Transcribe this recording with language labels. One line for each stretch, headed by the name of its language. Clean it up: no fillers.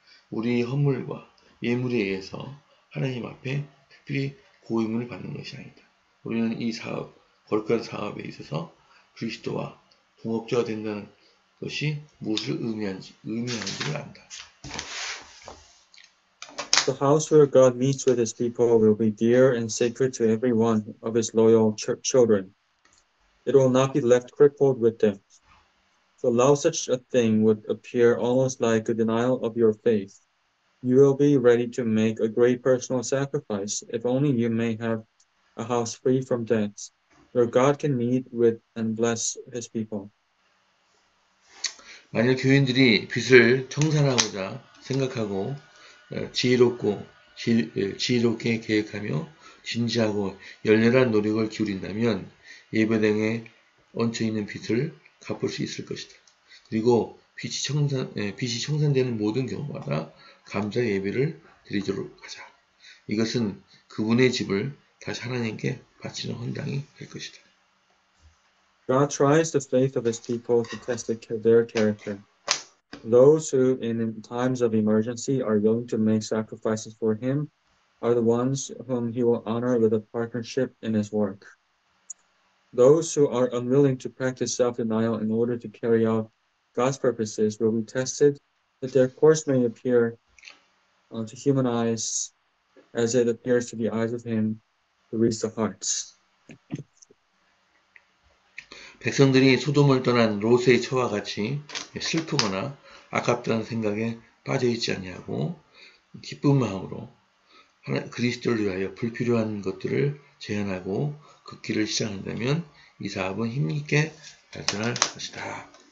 Korean: 우리 헌물과 예물에 의해서 하나님 앞에 특별히 고임을 받는 것이 아니다. 우리는 이 사업, 거룩한 사업에 있어서 그리스도와 동업자가 된다는 것이 무엇을 의미하는지를 안다.
English: The house where God meets with his people will be dear and sacred to every one of his loyal children. It will not be left crippled with debt. To allow such a thing would appear almost like a denial of your faith. You will be ready to make a great personal sacrifice if only you may have a house free from debts, where God can meet with and bless his people.
Korean: 만일 교인들이 빚을 청산하고자 생각하고 지혜롭게 계획하며 진지하고 열렬한 노력을 기울인다면 예배당에 얹혀 있는 빚을 갚을 수 있을 것이다. 그리고 빚이 청산되는 모든 경우마다 감사 예배를 드리도록 하자. 이것은 그분의 집을 다시 하나님께 바치는 헌당이 될 것이다.
English: God tries the faith of his people to test their character. Those who, in times of emergency, are willing to make sacrifices for him are the ones whom he will honor with a partnership in his work. Those who are unwilling to practice self-denial in order to carry out God's purposes will be tested, that their course may appear to human eyes as it appears to the eyes of him who reads the hearts.
Korean: 백성들이 소돔을 떠난 롯의 처와 같이 슬프거나 아깝다는 생각에 빠져있지 아니하고 기쁜 마음으로 그리스도를 위하여 불필요한 것들을 제한하고 그 길을 시작한다면 이 사업은 힘있게 발전할 것이다.